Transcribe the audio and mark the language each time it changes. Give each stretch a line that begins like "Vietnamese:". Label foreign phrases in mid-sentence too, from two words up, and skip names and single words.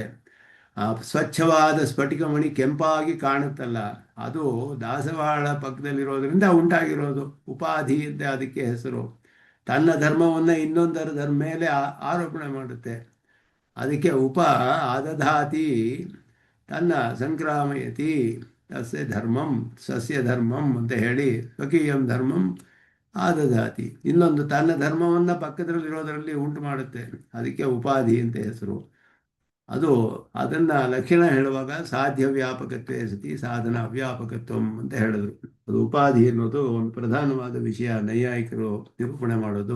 Kannada: ಆ ಸ್ವಚ್ಛವಾದ ಸ್ಫಟಿಕ ಮಣಿ ಕೆಂಪಾಗಿ ಕಾಣುತ್ತಲ್ಲ, ಅದು ದಾಸವಾಳ ಪಕ್ಕದಲ್ಲಿರೋದ್ರಿಂದ ಉಂಟಾಗಿರೋದು. ಉಪಾಧಿ ಅಂತ ಅದಕ್ಕೆ ಹೆಸರು. ತನ್ನ ಧರ್ಮವನ್ನು ಇನ್ನೊಂದರ ಧರ್ಮ ಮೇಲೆ ಆರೋಪಣೆ ಮಾಡುತ್ತೆ.
Sanskrit: ಅದಕ್ಕೆ ಆದಧಾತಿ ತನ್ನ ಸಂಕ್ರಾಮಯತಿ ತಸ್ಯ ಧರ್ಮಂ ಸಸ್ಯ ಧರ್ಮಂ
Kannada: ಅಂತ ಹೇಳಿ
Sanskrit: ಸ್ವಕೀಯಂ ಧರ್ಮಂ ಆದಧಾತಿ.
Kannada: ಇನ್ನೊಂದು ತನ್ನ ಧರ್ಮವನ್ನು ಪಕ್ಕದಲ್ಲಿರೋದರಲ್ಲಿ ಉಂಟು ಮಾಡುತ್ತೆ. ಅದಕ್ಕೆ ಉಪಾಧಿ ಅಂತ ಹೆಸರು. ಅದನ್ನು ಲಕ್ಷಣ ಹೇಳುವಾಗ
Sanskrit: ಸಾಧ್ಯ ವ್ಯಾಪಕತ್ವೇ ಸತಿ ಸಾಧನ ಅವ್ಯಾಪಕತ್ವಂ
Kannada: ಅಂತ ಹೇಳಿದ್ರು. ಅದು ಉಪಾಧಿ ಅನ್ನೋದು ಒಂದು ಪ್ರಧಾನವಾದ ವಿಷಯ ನೈಯಾಯಿಕರು ನಿರೂಪಣೆ ಮಾಡೋದು.